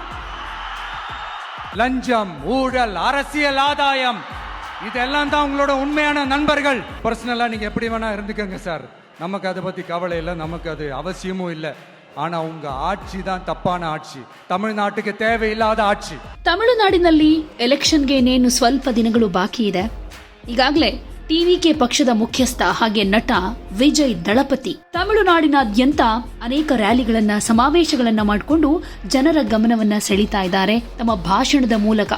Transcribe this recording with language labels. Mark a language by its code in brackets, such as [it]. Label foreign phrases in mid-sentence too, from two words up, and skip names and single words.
[ta] லஞ்சம், ஊழல், அரசியல் ஆதாயம், இதெல்லாம் தான் உங்களோட உண்மையான நண்பர்கள். பர்சனலா நீங்க எப்படி வேணா இருந்துக்கங்க சார், நமக்கு அதை பத்தி கவலை இல்லை, நமக்கு அது அவசியமும் இல்லை. ஆனா உங்க ஆட்சி தான் தப்பான ஆட்சி, தமிழ்நாட்டுக்கு தேவையில்லாத ಆட்ಸಿ. [kn] ತಮಿಳುನಾಡಿನಲ್ಲಿ ಎಲೆಕ್ಷನ್ಗೆ ಇನ್ನೇನು ಸ್ವಲ್ಪ ದಿನಗಳು ಬಾಕಿ ಇದೆ. ಈಗಾಗಲೇ ಟಿವಿಕೆ ಪಕ್ಷದ ಮುಖ್ಯಸ್ಥ ಹಾಗೆ ನಟ ವಿಜಯ್ ದಳಪತಿ ತಮಿಳುನಾಡಿನಾದ್ಯಂತ ಅನೇಕ ರ್ಯಾಲಿಗಳನ್ನ, ಸಮಾವೇಶಗಳನ್ನ ಮಾಡಿಕೊಂಡು ಜನರ ಗಮನವನ್ನ ಸೆಳೀತಾ ಇದ್ದಾರೆ ತಮ್ಮ ಭಾಷಣದ ಮೂಲಕ.